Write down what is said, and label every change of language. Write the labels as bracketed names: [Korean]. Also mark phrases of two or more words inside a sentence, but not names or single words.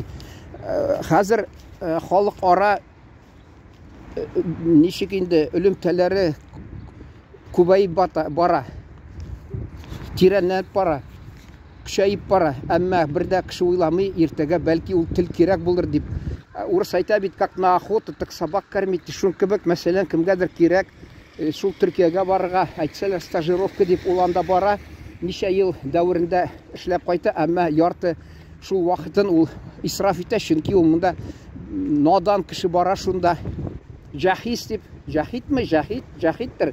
[Tatar] Хәзер халык ара ничек инде элемтәләре күбәйеп бара. Тирәнләнеп бара. Көчәеп бара. Әмма бердә кеше уйламый, иртәгә бәлки ул тел кирәк булыр дип. Урыс әйтә бит, [Russian] как на охоту, так собак кормить. [Tatar] Шул кебек, мәсәлән, кемгәдер кирәк, шул Төркиягә барырга, әйтсәләр, стажировка дип ул анда бара. Ничә ел дәврендә эшләп кайта, әмма ярты шул вакытын ул исраф итә, чөнки ул монда надан кеше бара шунда. Җахис дип, җахитме, җахиттер.